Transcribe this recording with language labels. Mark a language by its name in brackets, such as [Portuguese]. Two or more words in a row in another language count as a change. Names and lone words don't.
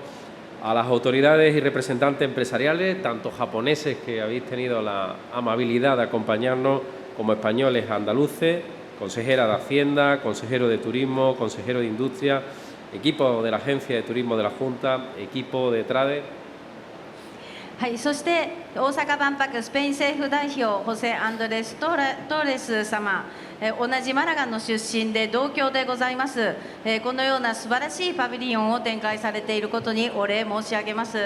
[Spanish] A las autoridades y representantes empresariales, tanto japoneses que habéis tenido la amabilidad de acompañarnos, como españoles andaluces, consejera de Hacienda, consejero de Turismo, consejero de Industria, equipo de la Agencia de Turismo de la Junta, equipo de TRADE. [Japanese] はい、そして大阪万博スペイン政府代表ホセ・アンドレス・トーレス様、同じマラガの出身で同郷でございます。このような素晴らしいパビリオンを展開されていることにお礼申し上げます。